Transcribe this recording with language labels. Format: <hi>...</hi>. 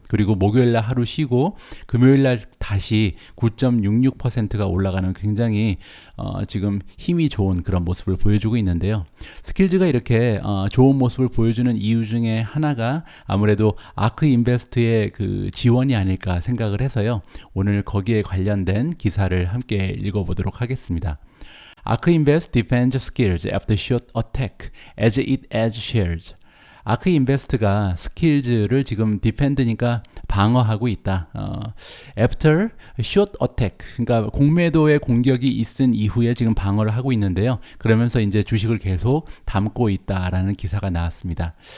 <ko>그리고 목요일 날 하루 쉬고 금요일 날 다시 9.66%가 올라가는 굉장히 지금 힘이 좋은 그런 모습을 보여주고 있는데요. 스킬즈가 이렇게 좋은 모습을 보여주는 이유 중에 하나가 아무래도 아크 인베스트의 그 지원이 아닐까 생각을 해서요. 오늘 거기에 관련된 기사를 함께 읽어보도록 하겠습니다.</ko> <en>ARK Invest defends skills after short attack as it adds shares.</en> <ko>ARK Invest가 스킬즈를 지금 디펜드니까 방어하고 있다.</ko> <en>After short attack,</en> <ko>그러니까 공매도의 공격이 있은 이후에 지금 방어를 하고 있는데요. 그러면서 이제 주식을 계속 담고 있다라는 기사가 나왔습니다.</ko>